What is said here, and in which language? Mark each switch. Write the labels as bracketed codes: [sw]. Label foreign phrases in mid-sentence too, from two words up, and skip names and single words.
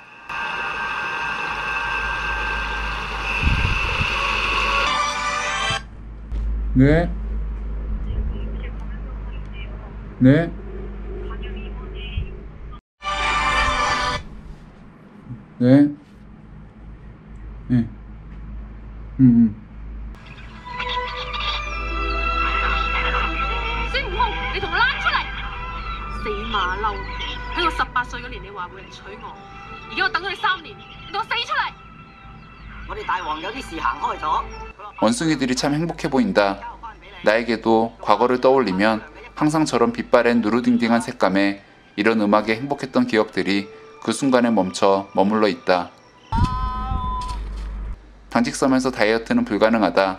[ko] 네? 네? 네? 네? [yue] 孫悟空，你同我躝出嚟！死馬騮！喺我18歲嗰年，你話會嚟娶我，而家我等咗你3年，你同我死出嚟！我哋大王有啲事行開咗。 [ko] 원숭이들이 참 행복해 보인다. 나에게도 과거를 떠올리면 항상 저런 빛바랜 누르딩딩한 색감에 이런 음악에 행복했던 기억들이 그 순간에 멈춰 머물러 있다. 당직섬에서 다이어트는 불가능하다.